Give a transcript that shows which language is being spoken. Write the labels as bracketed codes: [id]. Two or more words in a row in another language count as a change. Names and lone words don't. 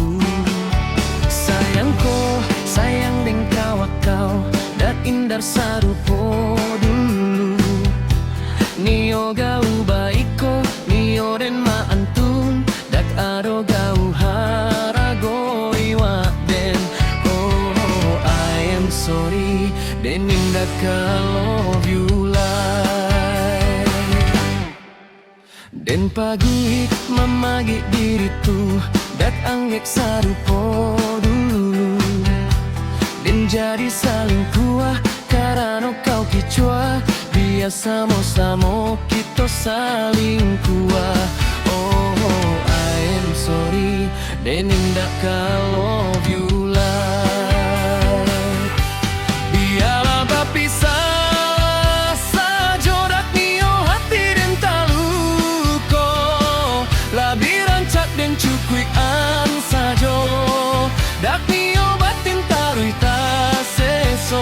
[min] Sayangko, sayang deng kau dak indar sarupo dulu. Nio gau baiko, nio den ma antun dak ado gau harago iwa den. Oh, [en] I am sorry [min] den indak ka [en] love you [min] lai. Den pagi mamagi diritu dak anggek sarupo dulu. Den jadi saling kuah karena kau kicua. Dia samo-samo kita saling kuah. Oh, [en] I am sorry [min] den indak ka [en] love you [min] lai. Biarlah berpisah saja dak nio hati den taluko. Labi rancak den cukuik an sajo dak nio batin tarui ta seso.